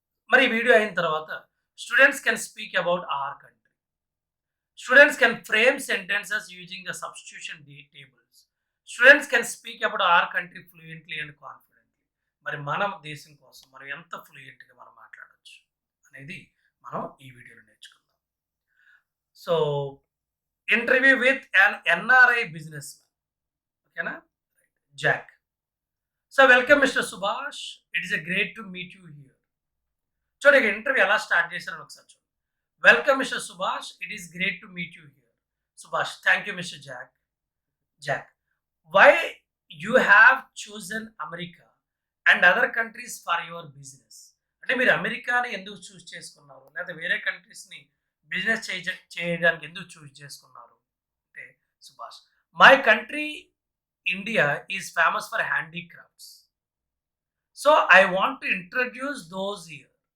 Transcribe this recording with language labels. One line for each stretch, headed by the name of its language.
Telugu: మరి ఈ వీడియో అయిన తర్వాత
English: Students can speak about our country. Students can frame sentences using the substitution tables. Students can speak about our country fluently and confidently.
Telugu: మరి మన దేశం కోసం మనం ఎంత ఫ్లూయెంట్గా మనం మాట్లాడవచ్చు అనేది మనం ఈ వీడియోలో నేర్చుకుందాం.
English: So interview with an NRI business ఓకేనా Jack. So welcome mister Subhash, it is a great to meet you here.
Telugu: చూడండి ఇంటర్వ్యూ ఎలా స్టార్ట్ చేశారని ఒకసారి చూడండి.
English: Welcome, Mr. Subhash. It is great to meet you here. Subhash, thank you, Mr. Jack. Jack, why you have chosen America and other countries for your business?
Telugu: అంటే మీరు అమెరికాని ఎందుకు చూస్ చేసుకున్నారు, లేదా వేరే కంట్రీస్ని బిజినెస్ చేయడానికి ఎందుకు చూస్ చేసుకున్నారు అంటే Subhash,
English: My country India is famous for handicrafts, so I want to introduce those here.